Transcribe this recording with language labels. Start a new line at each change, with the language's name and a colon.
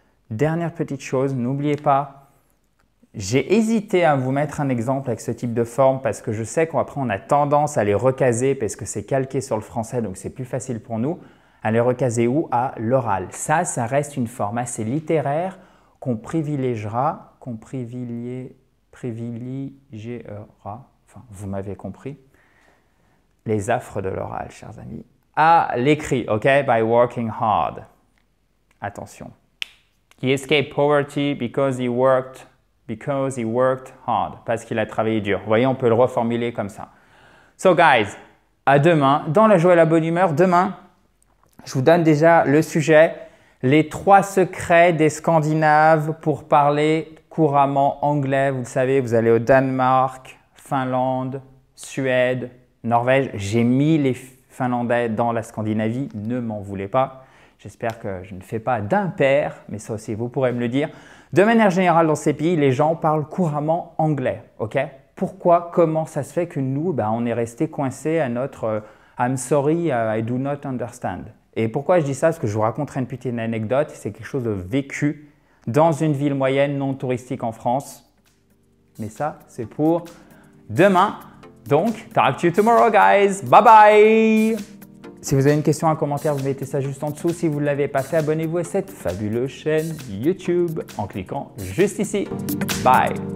French: Dernière petite chose, n'oubliez pas, j'ai hésité à vous mettre un exemple avec ce type de forme parce que je sais qu'après on a tendance à les recaser parce que c'est calqué sur le français, donc c'est plus facile pour nous, à les recaser où? À l'oral. Ça reste une forme assez littéraire qu'on privilégiera, enfin vous m'avez compris, les affres de l'oral, chers amis. À l'écrit, OK?
English: By working hard.
French: Attention.
English: He escaped poverty because he worked hard.
French: Parce qu'il a travaillé dur. Vous voyez, on peut le reformuler comme ça.
English: So guys,
French: à demain. Dans la joie et la bonne humeur, demain, je vous donne déjà le sujet. Les 3 secrets des Scandinaves pour parler couramment anglais. Vous le savez, vous allez au Danemark, Finlande, Suède, Norvège. J'ai mis les Finlandais dans la Scandinavie. Ne m'en voulez pas. J'espère que je ne fais pas d'impair, mais ça aussi, vous pourrez me le dire. De manière générale, dans ces pays, les gens parlent couramment anglais. OK? Pourquoi? Comment ça se fait que nous, on est resté coincé à notre
English: I'm sorry, I do not understand.
French: Et pourquoi je dis ça? Parce que je vous raconterai une petite anecdote. C'est quelque chose de vécu dans une ville moyenne non touristique en France. Mais ça, c'est pour demain.
English: Donc, talk to you tomorrow, guys. Bye bye!
French: Si vous avez une question, un commentaire, vous mettez ça juste en dessous. Si vous ne l'avez pas fait, abonnez-vous à cette fabuleuse chaîne YouTube en cliquant juste ici. Bye!